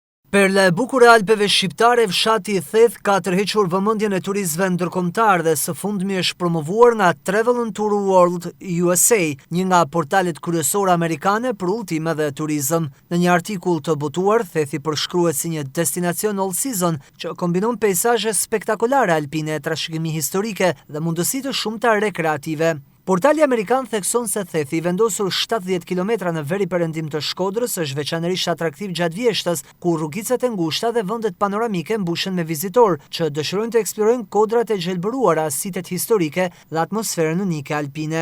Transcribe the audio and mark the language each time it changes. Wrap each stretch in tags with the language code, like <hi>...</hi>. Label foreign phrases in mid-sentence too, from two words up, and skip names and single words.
<sq>Perla e bukur e Alpeve shqiptare, fshati i thellë ka tërhequr vëmendjen e turistëve ndërkombëtar dhe së fundmi është promovuar nga Travel and Tour World USA, një nga portalet kryesore amerikane për udhëtime dhe turizëm. Në një artikull të botuar, Thethi përshkruhet si një destinacion</sq> <en>all season</en> <sq>që kombinon peizazhe spektakolare alpine, trashëgimi historike dhe mundësi të shumta rekreative. Portali amerikan thekson se Thethi, i vendosur 70 km në veri perëndim të Shkodrës, është veçanërisht atraktiv gjatë vjeshtës, ku rrugicat e ngushta dhe vendet panoramike mbushen me vizitorë që dëshirojnë të eksplorojnë kodrat e gjelbëruara, sitet historike dhe atmosferën unike alpine.</sq>